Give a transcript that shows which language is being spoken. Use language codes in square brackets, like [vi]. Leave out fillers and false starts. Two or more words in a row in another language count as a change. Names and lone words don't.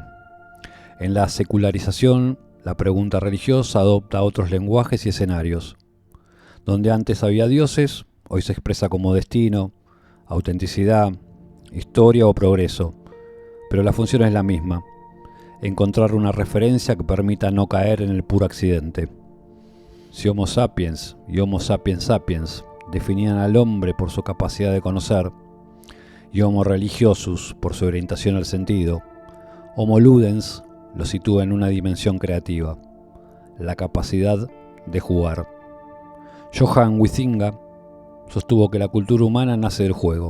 [es] En la secularización, la pregunta religiosa adopta otros lenguajes y escenarios. Donde antes había dioses, hoy se expresa como destino, autenticidad, historia o progreso, pero la función es la misma: encontrar una referencia que permita no caer en el puro accidente. Si Homo sapiens y Homo sapiens sapiens definían al hombre por su capacidad de conocer, y Homo religiosus por su orientación al sentido, Homo ludens lo sitúa en una dimensión creativa, la capacidad de jugar. Johann Huizinga sostuvo que la cultura humana nace del juego.